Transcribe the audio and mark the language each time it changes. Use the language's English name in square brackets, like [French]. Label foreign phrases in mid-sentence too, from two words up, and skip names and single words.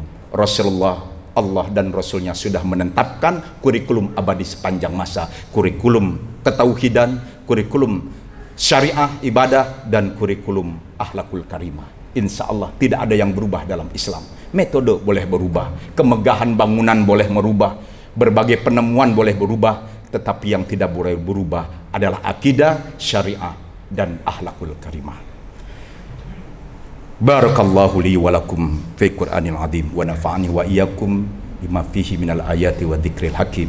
[Indonesian] Rasulullah, Allah dan Rasulnya sudah menetapkan kurikulum abadi sepanjang masa, kurikulum ketauhidan, kurikulum syariah ibadah, dan kurikulum [Arabic] الأخلاق الكريمة. إن شاء الله [Indonesian] tidak ada yang berubah dalam Islam. Metode boleh berubah, kemegahan bangunan boleh merubah, berbagai penemuan boleh berubah, tetapi yang tidak boleh berubah adalah akidah, syariah, dan [Arabic] الأخلاق الكريمة. بارك الله لي ولكم في القرآن العظيم ونفعني وإياكم بما فيه من الآيات والذكر الحكيم.